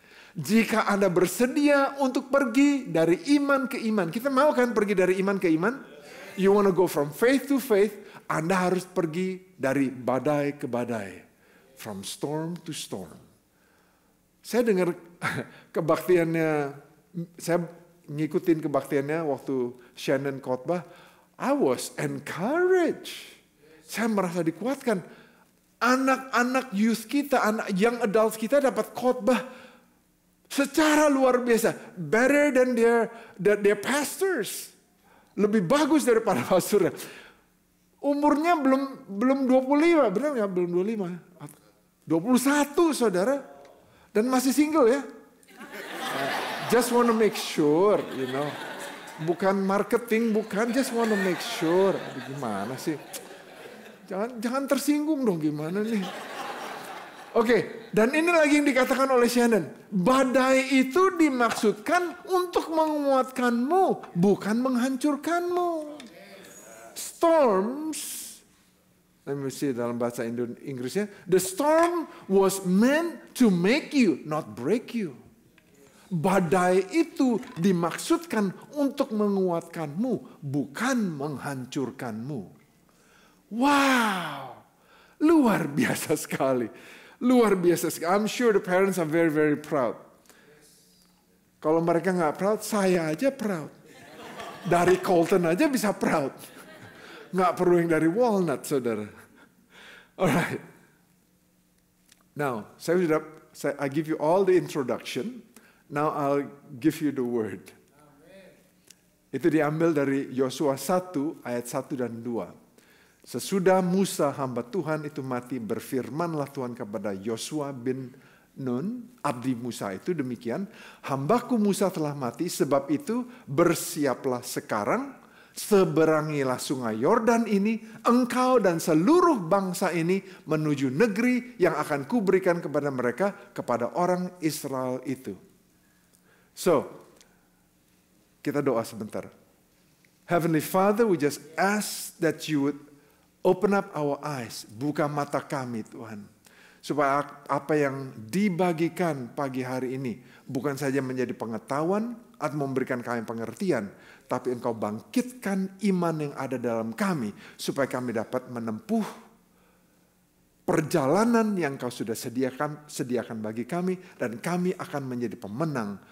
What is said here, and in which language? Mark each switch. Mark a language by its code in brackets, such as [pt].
[id] Jika Anda bersedia untuk pergi dari iman ke iman. Kita mau kan pergi dari iman ke iman? [en] You want to go from faith to faith. [id] Anda harus pergi dari badai ke badai. [en] From storm to storm. [id] Saya dengar kebaktiannya, saya ngikutin kebaktiannya waktu Shannon khotbah. [en] I was encouraged. [id] Saya merasa dikuatkan. Anak-anak youth kita, anak young adults kita dapat khotbah secara luar biasa. [en] Better than their pastors. [id] Lebih bagus daripada pastornya. Umurnya belum 25, benar nggak? Belum 25. 21 saudara. Dan masih single ya. [en] Just want to make sure, you know. [id] Bukan marketing, bukan. [en] Just want to make sure. [id] Aduh, gimana sih? Jangan tersinggung dong, gimana nih? Oke, dan ini lagi yang dikatakan oleh Shannon. Badai itu dimaksudkan untuk menguatkanmu, bukan menghancurkanmu. [en] Storms, let me see [id] dalam bahasa Inggrisnya. [en] The storm was meant to make you, not break you. [id] Badai itu dimaksudkan untuk menguatkanmu, bukan menghancurkanmu. Wow, luar biasa sekali. Luar biasa sekali. [en] I'm sure the parents are very, very proud. [id] Kalau mereka nggak proud, saya aja proud. Dari Colton aja bisa proud. Nggak perlu yang dari Walnut, saudara. [en] Alright. Now, I give you all the introduction. Now I'll give you the word. [id] Itu diambil dari Yosua 1 ayat 1 dan 2. Sesudah Musa hamba Tuhan itu mati, berfirmanlah Tuhan kepada Yosua bin Nun, abdi Musa itu demikian. Hambaku Musa telah mati, sebab itu bersiaplah sekarang, seberangilah sungai Yordan ini, engkau dan seluruh bangsa ini menuju negeri yang akan kuberikan kepada mereka, kepada orang Israel itu. So, kita doa sebentar. [en] Heavenly Father, we just ask that you would open up our eyes, [id] buka mata kami Tuhan. Supaya apa yang dibagikan pagi hari ini bukan saja menjadi pengetahuan atau memberikan kami pengertian, tapi Engkau bangkitkan iman yang ada dalam kami supaya kami dapat menempuh perjalanan yang Engkau sudah sediakan bagi kami, dan kami akan menjadi pemenang.